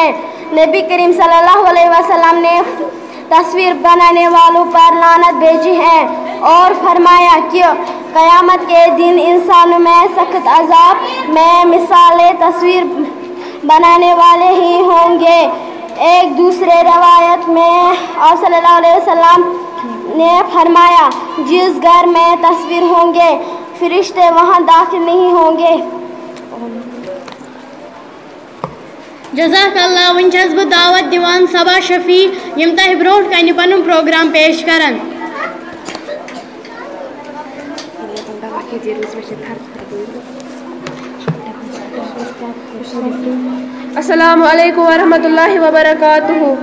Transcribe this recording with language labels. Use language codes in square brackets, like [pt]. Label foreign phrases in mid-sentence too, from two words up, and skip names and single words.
[ur] نبی کریم [ar] صلی اللہ علیہ وسلم [ur] نے تصویر بنانے والوں پر لعنت بھیجی ہے اور فرمایا کہ قیامت کے دن انسانوں میں سخت عذاب میں مثالیں تصویر بنانے والے ہی ہوں گے. ایک دوسرے روایت میں آپ [ar] صلی اللہ علیہ وسلم [ur] نے فرمایا جس گھر میں تصویر ہوں گے فرشتے وہاں داخل نہیں ہوں گے. [ar] جزاک اللہ [ks] ون چھس بہ دعوت دیوان صبا شفیع یم تہ برونٹ کنہ پنن پروگرام پیش کرن. [ar] السلام علیکم ورحمۃ اللہ وبرکاتہ.